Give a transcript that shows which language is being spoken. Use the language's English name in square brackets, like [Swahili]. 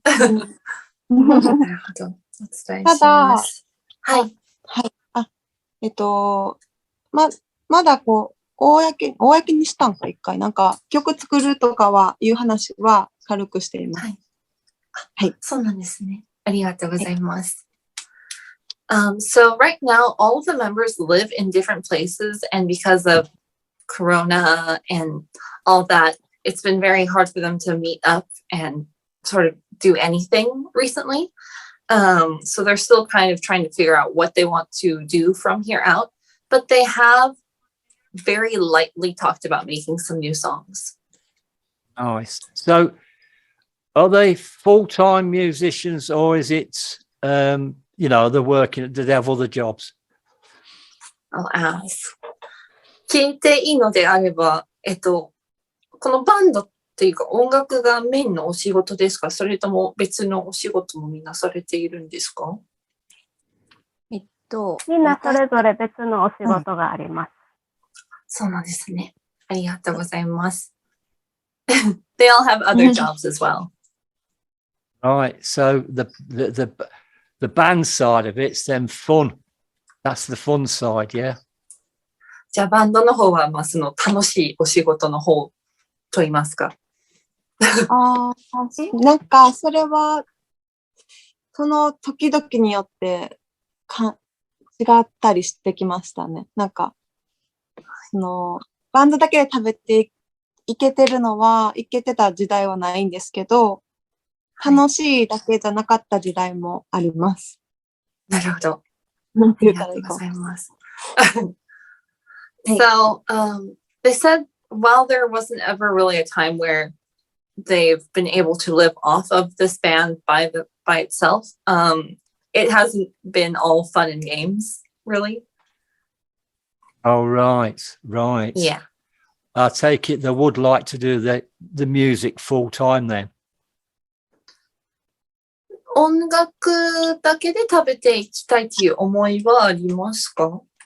[Japanese] なるほど。お伝えします。はい。はい。まだ公にしたんか、一回。なんか、曲作るとかは、いう話は軽くしています。はい。はい。そうなんですね。ありがとうございます。 [English] So right now, all of the members live in different places, and because of Corona and all that, it's been very hard for them to meet up and sort of do anything recently. So they're still kind of trying to figure out what they want to do from here out, but they have very lightly talked about making some new songs. Nice. So are they full-time musicians, or is it, they're working, do they have other jobs? I'll ask. [Japanese] 聞いていいのであれば、このバンドっていうか音楽がメインのお仕事ですか？それとも別のお仕事もみんなされているんですか？みんなそれぞれ別のお仕事があります。そうなんですね。ありがとうございます。 [English] They all have other jobs as well. Right. So the band side of it's then fun. That's the fun side, yeah. [Japanese] じゃあバンドの方はその楽しいお仕事の方と言いますか？なんか、それは、その時々によって違ったりしてきましたね。なんか、バンドだけで食べていけてた時代はないんですけど、楽しいだけじゃなかった時代もあります。なるほど。なんてありがとうございます。 [English] So, they said while there wasn't ever really a time where they've been able to live off of this band by itself, it hasn't been all fun and games, really. Oh, right. Yeah. I take it they would like to do the music full time then. [Japanese] 音楽だけで食べていきたいっていう思いはありますか？